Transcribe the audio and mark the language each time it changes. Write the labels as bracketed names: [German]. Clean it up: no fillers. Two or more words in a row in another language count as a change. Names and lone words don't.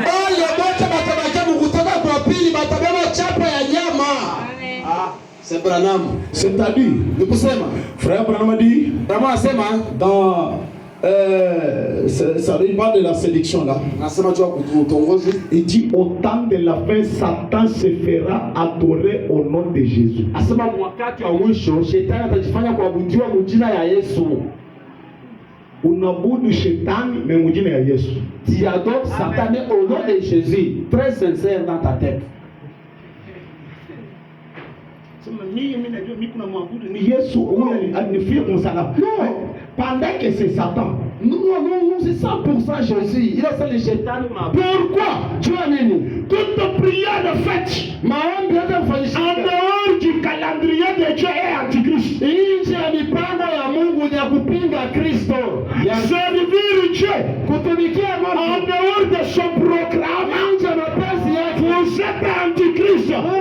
[French] C'est Branham. C'est-à-dire, frère Branham dit dans ça parle de la sélection là. Il dit au temps de la fin, Satan se fera adorer au nom de Jésus. [Swahili] Unabudu shetani mais mujina ya Yesu. [French] Tu adores Satan au nom de Jésus. Très sincère dans ta tête. [Swahili] Yesu alifia kumsalaba. [French] Pendant que c'est Satan. Non, c'est 100% Jésus. Il a fait le Satan. Pourquoi? Tu as dit toute prière faite en dehors du calendrier de Dieu est antichrist. Servir Dieu en dehors de son programme, vous êtes antichrist.